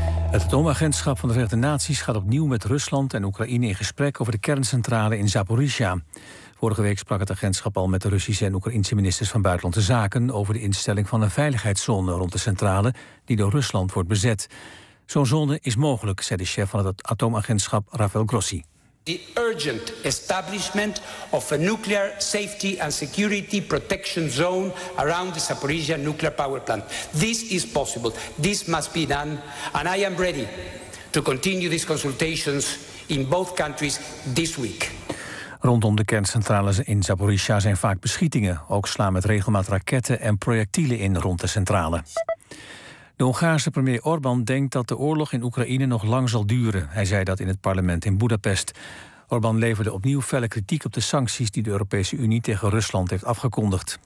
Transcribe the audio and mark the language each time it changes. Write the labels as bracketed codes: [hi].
[nl] Het atoomagentschap van de Verenigde Naties gaat opnieuw met Rusland en Oekraïne in gesprek over de kerncentrale in Zaporizhia. Vorige week sprak het agentschap al met de Russische en Oekraïnse ministers van Buitenlandse Zaken over de instelling van een veiligheidszone rond de centrale die door Rusland wordt bezet. Zo'n zone is mogelijk, zei de chef van het atoomagentschap Rafael Grossi. [en] The urgent establishment of a nuclear safety and security protection zone around the Zaporizhia nuclear power plant. This is possible. This must be done. And I am ready to continue these consultations in both countries this week. [nl] Rondom de kerncentrales in Zaporizhia zijn vaak beschietingen. Ook slaan met regelmaat raketten en projectielen in rond de centrale. De Hongaarse premier Orbán denkt dat de oorlog in Oekraïne nog lang zal duren. Hij zei dat in het parlement in Boedapest. Orbán leverde opnieuw felle kritiek op de sancties die de Europese Unie tegen Rusland heeft afgekondigd.